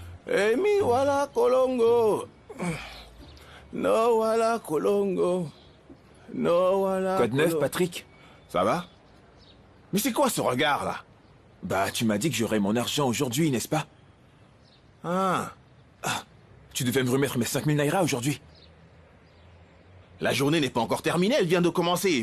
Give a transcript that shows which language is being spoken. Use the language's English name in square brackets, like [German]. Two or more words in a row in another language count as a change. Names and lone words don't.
[French] Emi wala kolongo. No wala kolongo. No wala. Quoi de neuf, Patrick? Ça va? Mais c'est quoi ce regard là? Bah, tu m'as dit que j'aurais mon argent aujourd'hui, n'est-ce pas? Ah. Tu devais me remettre mes 5000 Naira aujourd'hui. La journée n'est pas encore terminée, elle vient de commencer.